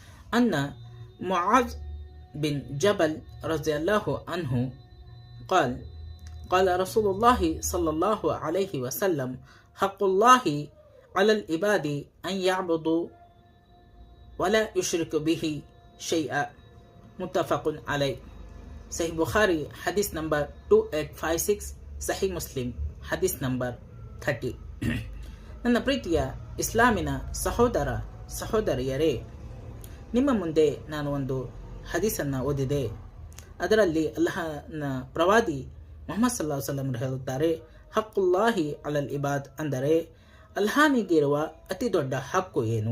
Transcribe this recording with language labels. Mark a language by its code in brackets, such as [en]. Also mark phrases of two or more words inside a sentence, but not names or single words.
[ar] أن معاذ بن جبل رضي الله عنه قال قال رسول الله صلى الله عليه وسلم حق الله على العباد أن يعبدوا ولا يشرك به شيئا متفق عليه. [kn] ಸಹಿ ಬುಖಾರಿ ಹದೀಸ್ ನಂಬರ್ 2856, ಸಹಿ ಮುಸ್ಲಿಂ ಹದೀಸ್ ನಂಬರ್ 30. ನನ್ನ ಪ್ರೀತಿಯ ಇಸ್ಲಾಮಿನ ಸಹೋದರ ಸಹೋದರಿಯರೇ, ನಿಮ್ಮ ಮುಂದೆ ನಾನು ಒಂದು ಹದೀಸನ್ನು ಓದಿದೆ. ಅದರಲ್ಲಿ ಅಲ್ಲಾಹನ ಪ್ರವಾದಿ ಮುಹಮ್ಮದ್ [ar] صلى الله عليه وسلم [kn] ಹೇಳುತ್ತಾರೆ, [ar] حق الله على العباد [kn] ಅಂದರೆ ಅಲ್ಲಾಹನಿಗಿರುವ ಅತಿ ದೊಡ್ಡ ಹಕ್ಕು ಏನು?